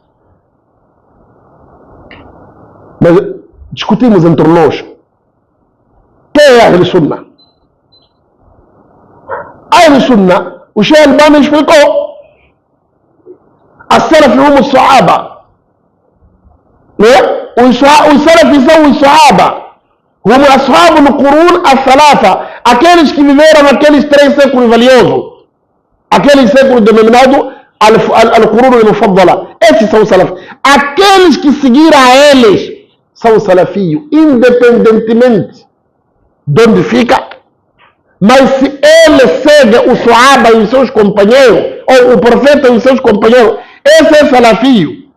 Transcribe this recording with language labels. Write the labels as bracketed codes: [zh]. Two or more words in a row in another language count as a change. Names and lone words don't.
[pt] Mas discutimos entre nós. Quem é [ar] أهل السنة? أهل السنة, [pt] o Sheikh Albani explicou. [ar] السلف هم الصحابة. [pt] Os Salaf são os Sahaba. [ar] هم أصحاب القرون السالفة. [pt] Aqueles que viveram naqueles 3 séculos valiosos. Aquele século denominado [ar] القرون المفضلة. [pt] Esses são os Salaf. Aqueles que seguiram a eles são os Salafiyos, independentemente de onde fica. Mas se ele segue o Sahaba e os seus companheiros, ou o profeta e os seus companheiros, esse é Salafio.